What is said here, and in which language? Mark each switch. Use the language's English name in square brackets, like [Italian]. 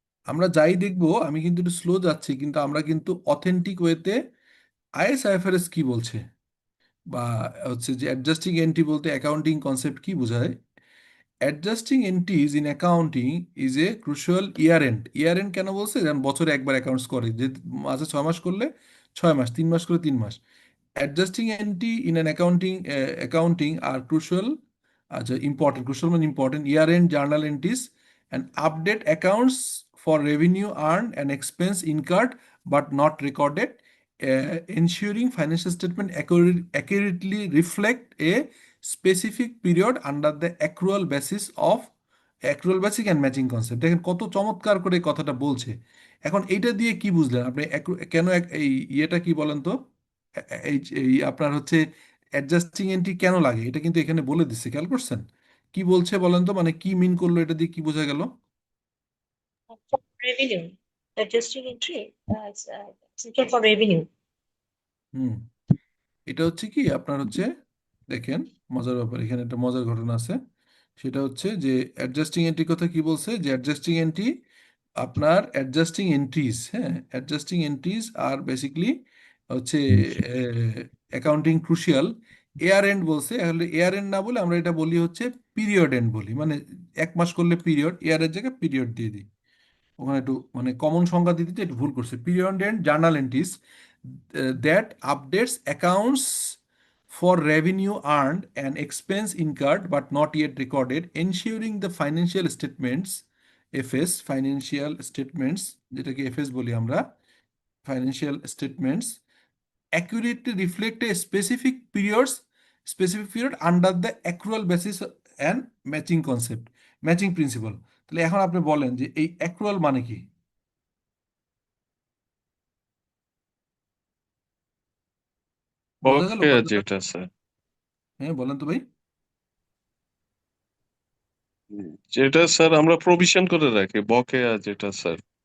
[Bangla] আমরা যাই দেখবো, আমি কিন্তু একটু স্লো যাচ্ছি, কিন্তু আমরা কিন্তু অথেন্টিক ওয়েতে আইএসআইএফআরএস কি বলছে, বা হচ্ছে যে অ্যাডজাস্টিং এন্ট্রি বলতে অ্যাকাউন্টিং কনসেপ্ট কি বোঝায়। [English] Adjusting entries in accounting is a crucial year end. Year end [Bangla] কেন বলছে? যেমন বছরে একবার অ্যাকাউন্টস করে, যে মাসে 6 মাস করলে 6 মাস, 3 মাস করলে 3 মাস। [English] Adjusting entry in an accounting are crucial, important. Crucial means important. Year-end journal entries and update accounts for revenue earned and expense incurred but not recorded, ensuring financial statement accurately reflect a specific period under the accrual basis of accrual basic and matching concept. [Bangla] দেখেন কত চমৎকার করে এই কথাটা বলছে। এখন এইটা দিয়ে কি বুঝলেন আপনি? কেন এই ইয়েটা কি বলেন তো? এই এই আপনার হচ্ছে অ্যাডজাস্টিং এন্ট্রি কেন লাগে, এটা কিন্তু এখানে বলে দিচ্ছে, খেয়াল করছেন? কি বলছে বলেন তো, মানে কি মিন করলো, এটা দিয়ে কি বোঝা গেল? [English] For revenue, adjusting entry as essential for revenue. [Bangla] হুম, এটা হচ্ছে কি আপনার হচ্ছে, দেখেন মজার ব্যাপার, এখানে একটা মজার ঘটনা আছে। সেটা হচ্ছে যে অ্যাডজাস্টিং এন্ট্রি কথা কি বলছে, যে অ্যাডজাস্টিং এন্ট্রি আপনার অ্যাডজাস্টিং এন্ট্রিজ, হ্যাঁ, অ্যাডজাস্টিং এন্ট্রিজ আর বেসিকলি হচ্ছে অ্যাকাউন্টিং ক্রুশিয়াল। এয়ার এন্ড বলছে, আসলে এয়ার এন্ড না বলে আমরা এটা বলি হচ্ছে পিরিয়ড এন্ড বলি, মানে 1 মাস করলে পিরিয়ড, ইয়ারের জায়গায় পিরিয়ড দিয়ে দিই। ওখানে একটু মানে কমন সংজ্ঞা দিতে একটু ভুল করছে। [English] period end journal entries that updates accounts for revenue earned and expense incurred but not yet recorded, ensuring the financial statements, FS, financial statements, [Bangla] যেটাকে এফএস বলি আমরা, [English] financial statements accurately reflect a specific period under the accrual basis and matching concept, matching principle. [Bangla] তাহলে এখন আপনি বলেন যে এই accrual মানে কি? বোঝা গেল বকেয়া কথাটা? যেটা স্যার, হ্যাঁ, বলেন তো ভাই। যেটা স্যার আমরা প্রভিশন করে রাখি, বকেয়া যেটা স্যার।